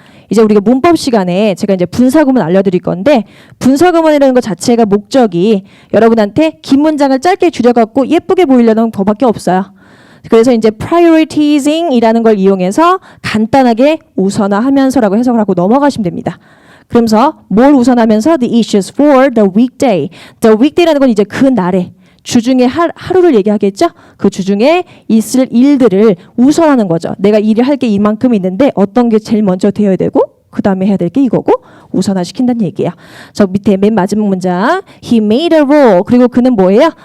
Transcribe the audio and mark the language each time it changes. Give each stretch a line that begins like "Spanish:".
Korean: 이제 우리가 문법 시간에 제가 이제 분사구문 알려드릴 건데 분사구문이라는 것 자체가 목적이 여러분한테 긴 문장을 짧게 줄여갖고 예쁘게 보이려는 거밖에 없어요. 그래서 이제 prioritizing이라는 걸 이용해서 간단하게 우선화하면서라고 해석을 하고 넘어가시면 됩니다. 그러면서 뭘 우선하면서
English: the issues for the weekday.
Korean: The weekday라는 건 이제 그 날에 주중에 하루를 얘기하겠죠? 그 주중에 있을 일들을 우선하는 거죠. 내가 일을 할 게 이만큼 있는데 어떤 게 제일 먼저 되어야 되고 그 다음에 해야 될 게 이거고 우선화시킨다는 얘기예요. 저 밑에 맨 마지막 문장
English: He made a rule.
Korean: 그리고 그는 뭐예요?